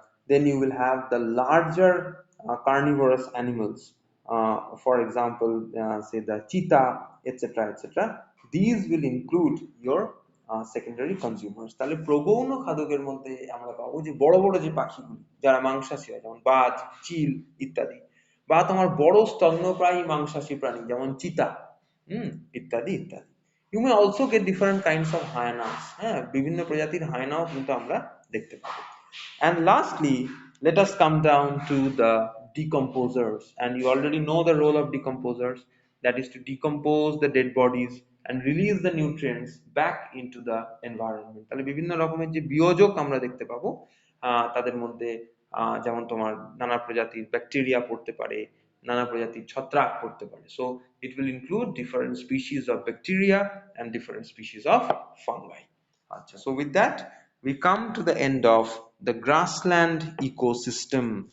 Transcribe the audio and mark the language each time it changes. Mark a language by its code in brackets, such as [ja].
[en] Then you will have the larger carnivorous animals, for example, say the cheetah, etc., etc. These will include your secondary consumers. [bn] তাহলে প্রগৌণ খাদকের মধ্যে আমরা পাবো যে বড় বড় যে পাখিগুলি যারা মাংসাশী হয়, যেমন বাজ, চিল ইত্যাদি, বা তোমার বড় স্তন্যপ্রায়ী মাংসাশী প্রাণী যেমন চিতা, ইত্যাদি ইত্যাদি। [en] you may also get different kinds of hyenas, [bn] হ্যাঁ, বিভিন্ন প্রজাতির হায়নাও কিন্তু আমরা দেখতে পাবো। [en] And lastly, let us come down to the decomposers, and you already know the role of decomposers, that is to decompose the dead bodies and release the nutrients back into the environment. [bn] তাহলে বিভিন্ন রকমের যে বিয়োজক আমরা দেখতে পাবো, তাদের মধ্যে যেমন তোমার নানা প্রজাতির ব্যাকটেরিয়া পড়তে পারে, নানা প্রজাতির ছত্রাক পড়তে পারে। [en] So it will include different species of bacteria and different species of fungi. আচ্ছা, so with that we come to the end of the grassland ecosystem.